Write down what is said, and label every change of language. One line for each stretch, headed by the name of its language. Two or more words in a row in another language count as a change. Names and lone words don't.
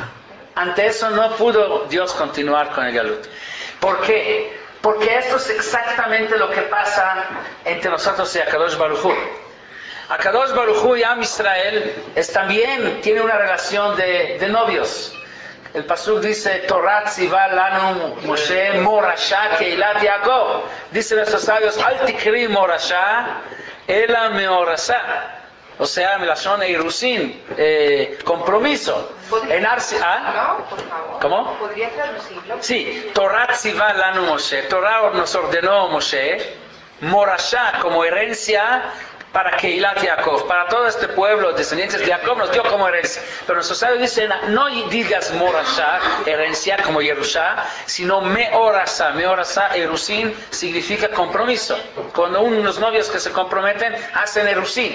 Spanish: Ante eso no pudo Dios continuar con el galut. ¿Por qué? Porque esto es exactamente lo que pasa entre nosotros y
Hebrew: הקדוש ברוך הוא. הקדוש ברוך הוא
Spanish: y Am Israel también tiene una relación de novios. El pasuk dice,
Hebrew: תורה צוה לנו משה מורשה קהלת יעקב.
Spanish: Dicen nuestros sabios,
Hebrew: אל תקרי מורשה אלא מאורשה.
Spanish: O sea,
Hebrew: מלשון ואירוסין,
Spanish: compromiso. No, por favor. ¿Cómo? ¿Podría traducirlo? Sí,
Hebrew: תורה צוה לנו משה.
Spanish: Torah nos ordenó Moshe, morasha como herencia para
Hebrew: קהלת יעקב,
Spanish: para todo este pueblo, descendientes de Jacob, nos dio como herencia. Pero nuestros sabios dicen, no digas morasha, herencia como Yerusha, sino meorasa. Meorasa, erusin, significa compromiso. Cuando unos novios que se comprometen, hacen erusin.